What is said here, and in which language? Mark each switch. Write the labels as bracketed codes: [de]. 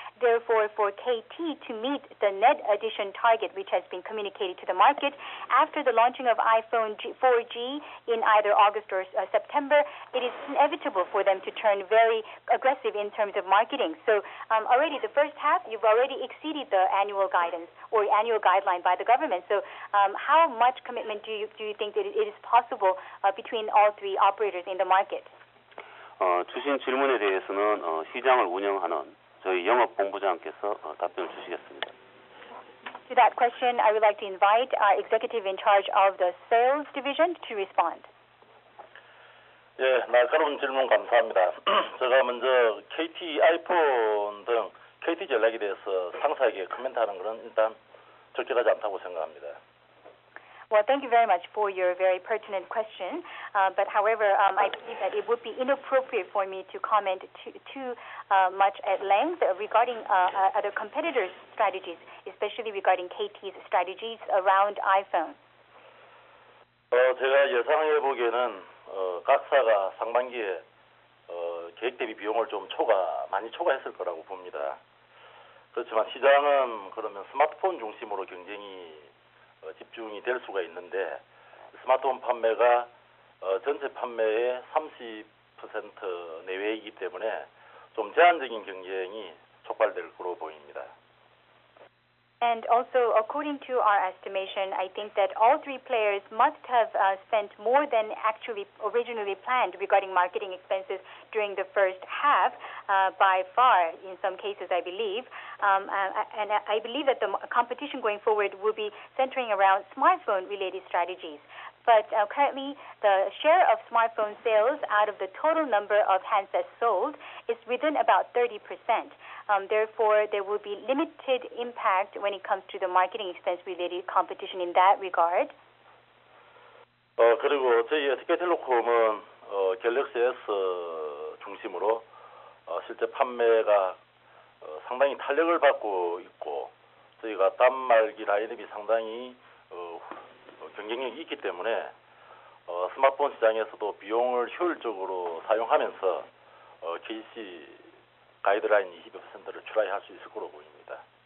[en] Therefore, for KT to meet the net addition target, which has been communicated to the market after the launching of iPhone 4G in either August or September, it is inevitable for them to turn very aggressive in terms of marketing. So already the first half, you've already exceeded the annual guidance or annual guideline by the government. So how much commitment do you think that it is possible between all three operators in the market? [ko] 주신 질문에 대해서는 시장을 운영하는 저희 영업본부장께서 답변을 주시겠습니다. [en] To that question, I would like to invite our executive in charge of the sales division to respond. [ko] 예, 날카로운 질문 감사합니다. 제가 먼저 KT 아이폰 등 KT 전략에 대해서 상세하게 코멘트하는 것은 일단 적절하지 않다고 생각합니다. [en] Well, thank you very much for your very pertinent question. But however, I believe that it would be inappropriate for me to comment too much at length regarding other competitors' strategies, especially regarding KT's strategies around iPhone. [ko] 제가 예상해 보기에는 각사가 상반기에 계획 대비 비용을 좀 많이 초과했을 거라고 봅니다. 그렇지만 시장은 그러면 스마트폰 중심으로 경쟁이 집중이 될 수가 있는데 스마트폰 판매가 전체 판매의 30% 내외이기 때문에 좀 제한적인 경쟁이 촉발될 거로 보입니다. [en] And also, according to our estimation, I think that all three players must have spent more than actually originally planned regarding marketing expenses during the first half, by far, in some cases, I believe. And I believe that the competition going forward will be centering around smartphone-related strategies. But currently, the share of smartphone sales out of the total number of handsets sold is within about 30%. Therefore, there will be limited impact when it comes to the marketing expense-related competition in that regard. [ko] 그리고 저희 SK텔레콤은 갤럭시 S 중심으로 실제 판매가 상당히 탄력을 받고 있고 저희가 단말기 라인업이 상당히 경쟁력이 있기 때문에 스마트폰 시장에서도 비용을 효율적으로 사용하면서 KC 가이드라인 22%를 출하할 수 있을 거로 보입니다.